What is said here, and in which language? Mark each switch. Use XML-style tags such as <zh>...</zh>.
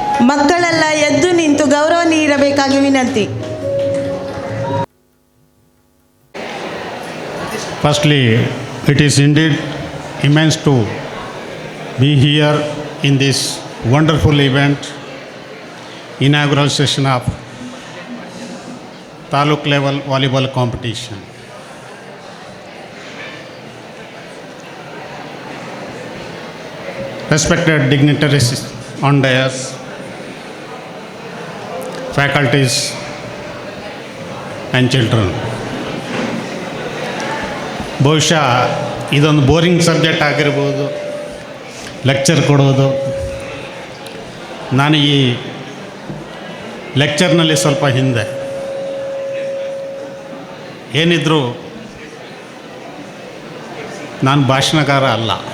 <kn>ಮಕ್ಕಳೆಲ್ಲ ಎದ್ದು ನಿಂತು ಗೌರವ ನೀಡಬೇಕಾಗಿ ವಿನಂತಿ.</kn> <en>Firstly, it is indeed immense to be here in this wonderful event, inaugural session of Taluk level volleyball competition. Respected dignitaries on dais, faculties and children.</en> <kn>ಬಹುಶಃ ಇದೊಂದು boring subject ಆಗಿರ್ಬೋದು, lecture ಕೊಡೋದು. ನಾನು ಈ ಲೆಕ್ಚರ್ನಲ್ಲಿ ಸ್ವಲ್ಪ ಹಿಂದೆ ಏನಿದ್ರೂ ನಾನು ಭಾಷಣಕಾರ ಅಲ್ಲ.</kn>